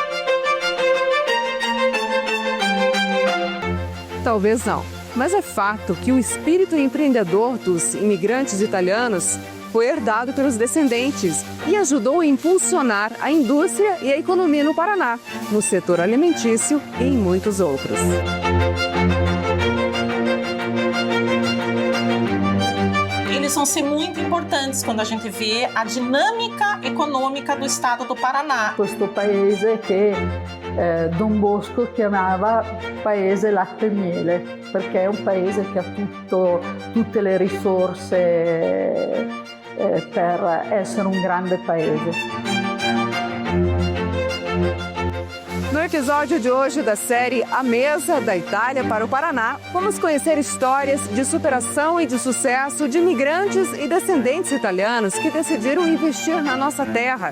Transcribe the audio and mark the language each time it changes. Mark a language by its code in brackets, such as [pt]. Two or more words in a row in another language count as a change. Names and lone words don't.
[pt] Talvez não, mas é fato que o espírito empreendedor dos imigrantes italianos foi herdado pelos descendentes e ajudou a impulsionar a indústria e a economia no Paraná, no setor alimentício e em muitos outros. Eles vão ser muito importantes quando a gente vê a dinâmica econômica do estado do Paraná. [it] Questo paese che Don Bosco chiamava Paese Latte e Miele, perché è un paese che ha tutte le risorse per essere um grande paese. [pt] No episódio de hoje da série A Mesa da Itália para o Paraná, vamos conhecer histórias de superação e de sucesso de imigrantes e descendentes italianos que decidiram investir na nossa terra.